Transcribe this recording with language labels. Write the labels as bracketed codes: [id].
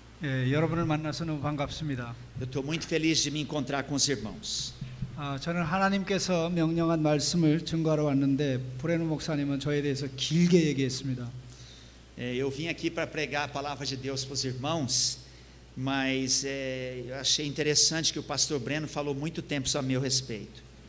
[ko] 여러분을 만나서 너무 반갑습니다. [pt] Eu estou muito feliz de me encontrar com os irmãos. [ko] 저는 하나님께서 명령한 말씀을 증거하러 왔는데 브레노 목사님은 저에 대해서 길게 얘기했습니다. [pt] Eu vim aqui para pregar a palavra de Deus para os irmãos, mas eu achei interessante que o pastor Breno falou muito tempo a meu respeito.